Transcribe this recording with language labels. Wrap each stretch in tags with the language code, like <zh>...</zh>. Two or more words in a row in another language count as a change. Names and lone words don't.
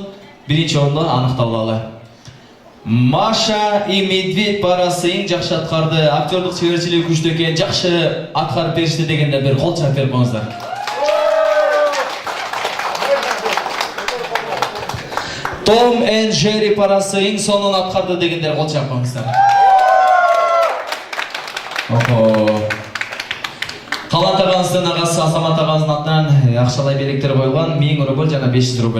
<ky>Биринчи орунду аныкталалы. Маша и Медведь парасы эң жакшы аткарды, актёрдук чеберчилиги күчтүү экен, жакшы аткарып беришти дегенде бир кол чаап берип коюңуздар. Том and Jerry парасы эң сонун аткарды дегендер кол чаап коюңуздар. Калан агаңыздын агасы Азамат агаңыздын атынан акчалай белектер коюлган 1000 рубль жана 500 рубль.</ky>